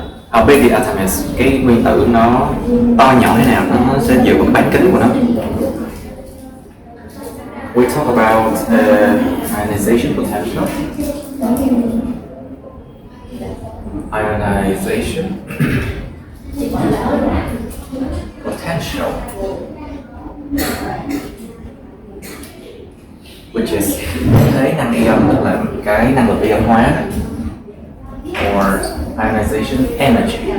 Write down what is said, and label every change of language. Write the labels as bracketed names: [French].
[English] How big the atom is, [Vietnamese] cái nguyên tử nó to nhỏ thế nào, nó sẽ dựa vào cái bán kính của nó. [English] We talk about ionization potential. Ionization potential, which is [Vietnamese] thế năng ion, tức là cái năng lượng ion hóa, [English] or ionization energy.